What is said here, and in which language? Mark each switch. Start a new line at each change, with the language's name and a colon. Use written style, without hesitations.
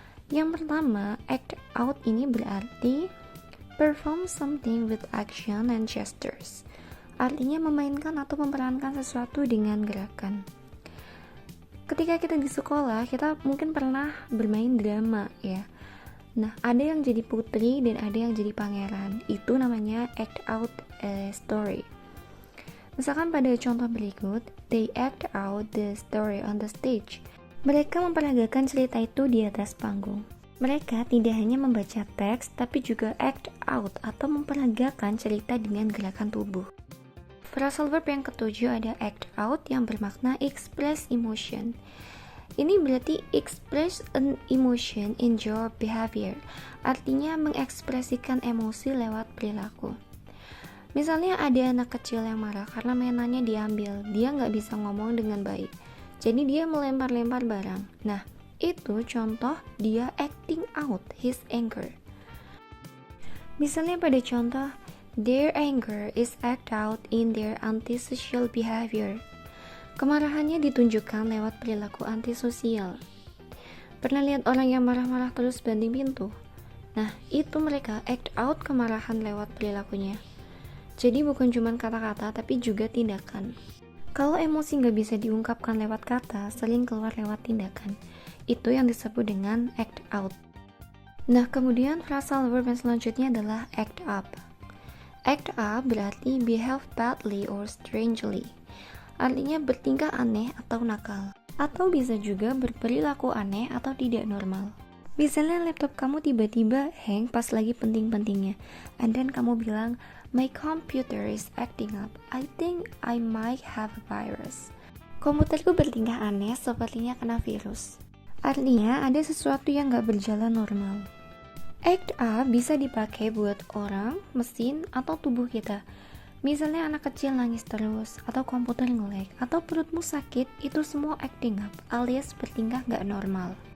Indonesian: Yang pertama,
English: act out
Indonesian: ini berarti
English: perform something with action and gestures.
Indonesian: Artinya memainkan atau memerankan sesuatu dengan gerakan. Ketika kita di sekolah, kita mungkin pernah bermain drama ya. Nah, ada yang jadi putri dan ada yang jadi pangeran. Itu namanya
English: act out a story.
Indonesian: Misalkan pada contoh berikut,
English: they act out the story on the stage.
Indonesian: Mereka memperagakan cerita itu di atas panggung. Mereka tidak hanya membaca teks, tapi juga act out atau memperagakan cerita dengan gerakan tubuh. Phrasal verb yang ketujuh ada act out yang bermakna express emotion. Ini berarti
English: express an emotion in your behavior,
Indonesian: artinya mengekspresikan emosi lewat perilaku. Misalnya ada anak kecil yang marah karena mainannya diambil, dia nggak bisa ngomong dengan baik, jadi dia melempar-lempar barang. Nah, itu contoh dia
English: acting out his anger.
Indonesian: Misalnya pada contoh,
English: their anger is act out in their antisocial behavior.
Indonesian: Kemarahannya ditunjukkan lewat perilaku antisosial. Pernah lihat orang yang marah-marah terus banting pintu? Nah, itu mereka act out kemarahan lewat perilakunya. Jadi bukan cuma kata-kata, tapi juga tindakan. Kalau emosi nggak bisa diungkapkan lewat kata, sering keluar lewat tindakan. Itu yang disebut dengan act out. Nah, kemudian phrasal verb yang selanjutnya adalah act up.
English: Act up berarti behave badly or strangely.
Indonesian: Artinya bertingkah aneh atau nakal. Atau bisa juga berperilaku aneh atau tidak normal. Misalnya laptop kamu tiba-tiba hang pas lagi penting-pentingnya.
English: And then
Indonesian: kamu bilang,
English: my computer is acting up. I think I might have a virus.
Indonesian: Komputerku bertingkah aneh sepertinya kena virus. Artinya ada sesuatu yang gak berjalan normal. Act up bisa dipakai buat orang, mesin, atau tubuh kita. Misalnya anak kecil nangis terus, atau komputer nge-lag, atau perutmu sakit, itu semua acting up, alias bertingkah gak normal.